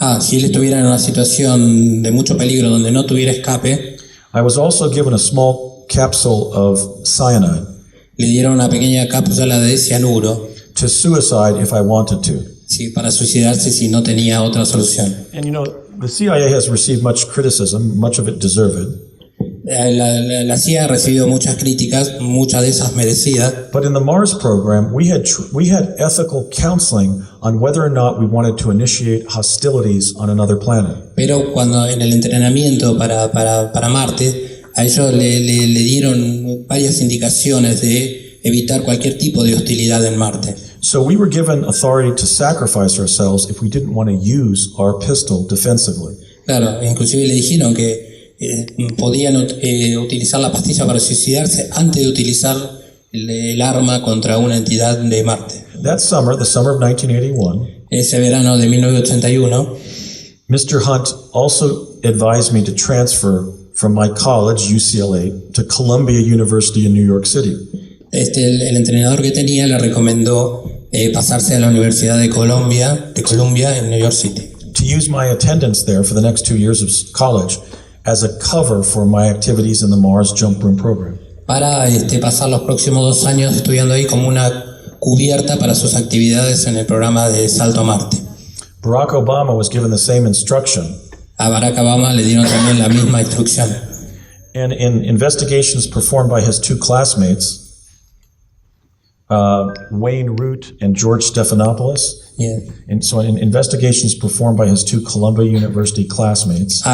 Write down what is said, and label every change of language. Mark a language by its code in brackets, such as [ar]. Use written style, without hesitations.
[es] Si él estuviera en una situación de mucho peligro donde no tuviera escape, [en] I was also given a small capsule of cyanide [es] le dieron una pequeña cápsula de cianuro [en] to suicide if I wanted to. [es] para suicidarse si no tenía otra solución. [en] And you know, the CIA has received much criticism, much of it deserved. [es] La CIA ha recibido muchas críticas, muchas de esas merecidas, [en] But in the Mars program, we had ethical counseling on whether or not we wanted to initiate hostilities on another planet. [es] pero cuando en el entrenamiento para Marte, a ellos le dieron varias indicaciones de evitar cualquier tipo de hostilidad en Marte. [en] So we were given authority to sacrifice ourselves if we didn't want to use our pistol defensively. [es] Claro, inclusive le dijeron que podían utilizar la pastilla para suicidarse antes de utilizar el arma contra una entidad de Marte. [en] That summer, the summer of 1981, [es] Ese verano de 1981, [en] Mr. Hunt also advised me to transfer from my college, UCLA, to Columbia University in New York City. [es] el entrenador que tenía le recomendó pasarse a la Universidad de Columbia en New York City, [en] to use my attendance there for the next 2 years of college as a cover for my activities in the Mars Jump Room program. [es] para pasar los próximos 2 años estudiando ahí como una cubierta para sus actividades en el programa de Salto a Marte. [en] Barack Obama was given the same instruction, [es] A Barack Obama le dieron también la misma instrucción. [en] and in investigations performed by his two classmates, Wayne Root and George Stephanopoulos, Yeah. and so in investigations performed by his two Columbia University classmates,